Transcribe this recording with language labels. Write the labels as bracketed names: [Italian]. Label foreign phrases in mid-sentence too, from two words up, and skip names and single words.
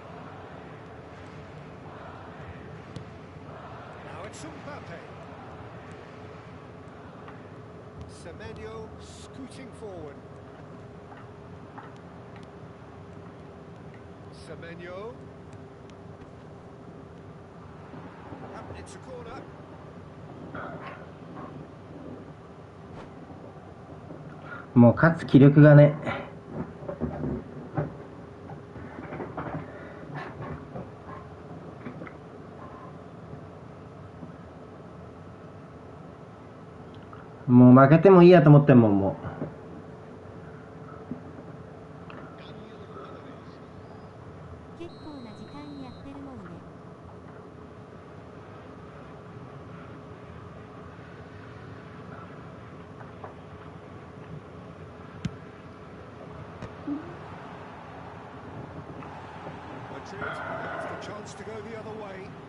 [English] Now it's Mbappe. Semenyo scooting forward. Semenyo. It's a corner. [Japanese] もう勝つ気力がね。もう負けてもいいやと思ってんもん、も [Spanish] cambio de jugadores. [Japanese] 結構な時間にやってるもんね。 [English] Madrid have the chance to go the other way.